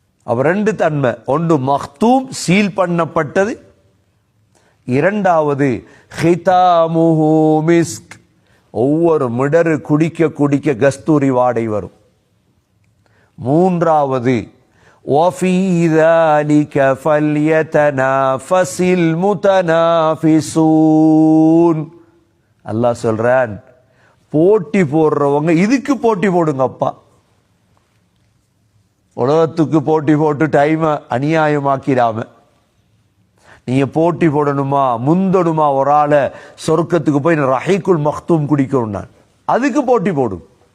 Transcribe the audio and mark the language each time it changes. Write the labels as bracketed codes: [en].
[ta] அப்ப ரெண்டு தன்மை, ஒன்று மக்தூம் சீல் பண்ணப்பட்டது, இரண்டாவது ஹிதாமுஹு மிஸ்க், ஒவ்வொரு மிடரு குடிக்க குடிக்க கஸ்தூரி வாடை வரும். [ar] மூன்றாவது வஃபீ ذَلِكَ فَلْيَتَنَافَسِ الْمُتَنَافِسُونَ. [ta] அல்லாஹ் சொல்றான், போட்டி போடுறவங்க இதுக்கு போட்டி போடுங்கப்பா. உலகத்துக்கு போட்டி போட்டு டைம் அநியாயமாக்கிடாம நீங்க போட்டி போடணுமா, முந்தணுமா, ஒரு ஆளை சொர்க்கத்துக்கு போய் ரஹீக்குல் மக்தூம் குடிக்கணும், அதுக்கு போட்டி போடும்.